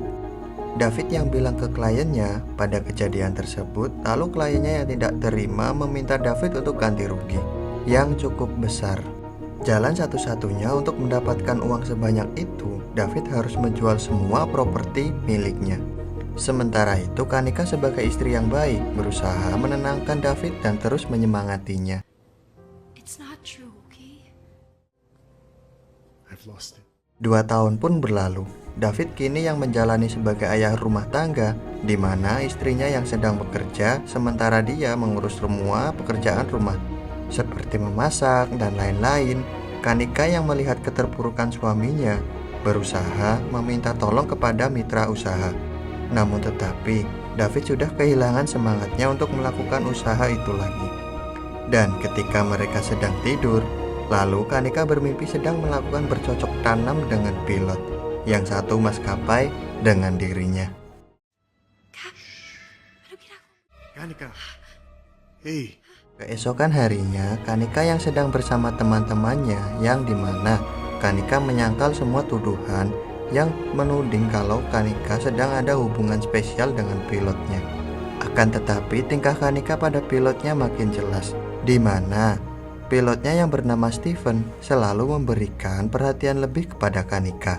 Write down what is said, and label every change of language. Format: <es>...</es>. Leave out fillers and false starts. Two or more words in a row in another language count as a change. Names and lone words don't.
<id>David yang bilang ke kliennya pada kejadian tersebut, lalu kliennya yang tidak terima meminta David untuk ganti rugi yang cukup besar. Jalan satu-satunya untuk mendapatkan uang sebanyak itu, David harus menjual semua properti miliknya. Sementara itu, Kanika sebagai istri yang baik berusaha menenangkan David dan terus menyemangatinya.</id> <en>It's not true, okay? I've lost it.</en> <id>2 tahun pun berlalu. David kini yang menjalani sebagai ayah rumah tangga, di mana istrinya yang sedang bekerja sementara dia mengurus semua pekerjaan rumah seperti memasak dan lain-lain. Kanika yang melihat keterpurukan suaminya berusaha meminta tolong kepada mitra usaha. Namun tetapi David sudah kehilangan semangatnya untuk melakukan usaha itu lagi. Dan ketika mereka sedang tidur, lalu Kanika bermimpi sedang melakukan bercocok tanam dengan pilot, yang satu maskapai dengan dirinya. Kak,</id> <tl>ano ginagawa?</tl> <id>Kanika. Hey. Keesokan harinya, Kanika yang sedang bersama teman-temannya, yang dimana Kanika menyangkal semua tuduhan yang menuding kalau Kanika sedang ada hubungan spesial dengan pilotnya. Akan tetapi tingkah Kanika pada pilotnya makin jelas, di mana pilotnya yang bernama Steven selalu memberikan perhatian lebih kepada Kanika.</id>